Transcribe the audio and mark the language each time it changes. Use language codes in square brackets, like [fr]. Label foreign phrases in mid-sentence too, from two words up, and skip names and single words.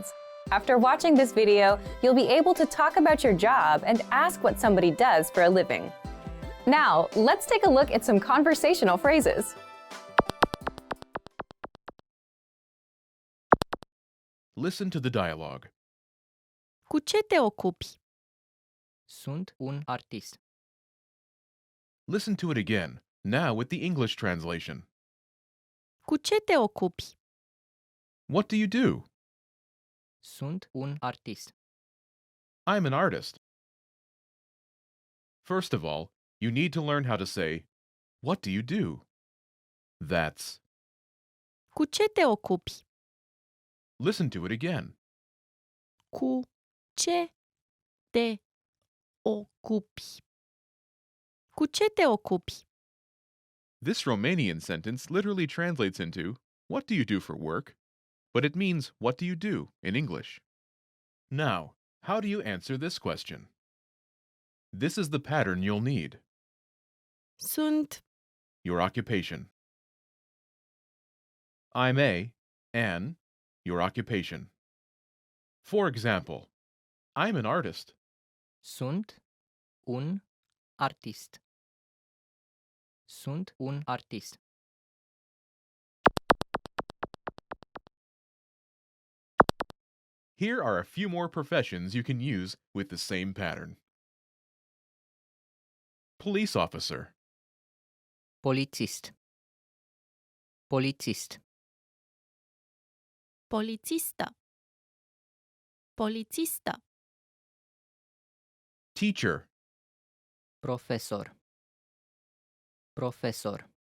[en] After watching this video, you'll be able to talk about your job and ask what somebody does for a living. Now, let's take a look at some conversational phrases. Listen to the dialogue. [ro] Cu ce te ocupi? Sunt un artist. [en] Listen to it again, now with the English translation. [ro] Cu ce te ocupi? [en] What do you do? [ro] Sunt un artist. [en] I'm an artist. First of all, you need to learn how to say, what do you do? That's. [ro] Cu ce te ocupi? [en] Listen to it again. [ro] Cu ce te ocupi? Cu ce te ocupi? [en] This Romanian sentence literally translates into, what do you do for work? But it means, what do you do in English? Now, how do you answer this question? This is the pattern you'll need. [ro] Sunt. [en] Your occupation. I'm an, your occupation. For example, I'm an artist. [ro] Sunt un artist. Sunt un artist. [en] Here are a few more professions you can use with the same pattern. Police officer. [ro] Polițist. Polițist. Polițistă. Polițistă. [en] Teacher. [ro] Profesor. Profesor.